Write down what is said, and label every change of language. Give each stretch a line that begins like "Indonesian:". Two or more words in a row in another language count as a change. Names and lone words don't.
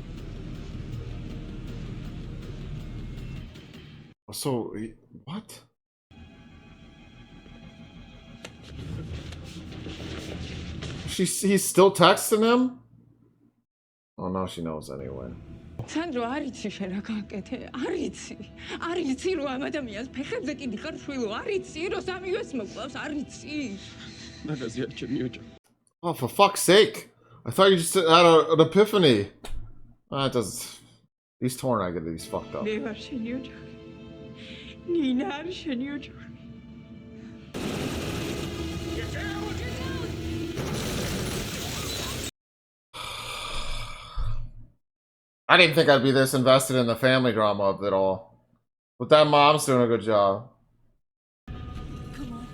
English: So, what? He's still texting him? Oh, now she knows anyway.
Georgian: Sandro, არიცი შენ რა გაკეთე? არიცი. არიცი რომ ამ ადამიანს ფეხებზე კიდი ხარ შვილო, არიცი რომ სამივეს მოკლავს, არიცი. მაგაზია ჩემი ოჯახი.
English: Oh, for fuck's sake. I thought you just had an epiphany. That does... He's torn, I get it. He's fucked up.
Georgian: მე ვარ შენი ოჯახი. ნინა არის შენი ოჯახი.
English: I didn't think I'd be this invested in the family drama of it all. But that mom's doing a good job. Come on.